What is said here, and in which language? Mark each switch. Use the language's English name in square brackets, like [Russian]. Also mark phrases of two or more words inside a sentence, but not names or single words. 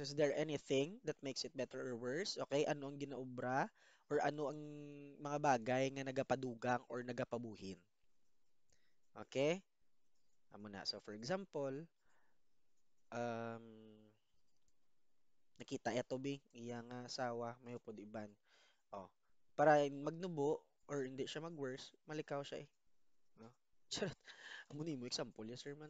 [English] Is there anything that makes it better or worse? [Hiligaynon] Okay, ano ang ginaobra or ano ang mga bagay nga nagapadugang or nagapabuhin? Okay? Amo na. [English] So for example, [Hiligaynon] um nakita ito bi iya nga asawa may upod iban. Oh, para magnubo or hindi siya mag-worse, malikaw siya eh. No? Charot. Amo ni mo example, [English] yes sir [Hiligaynon] man.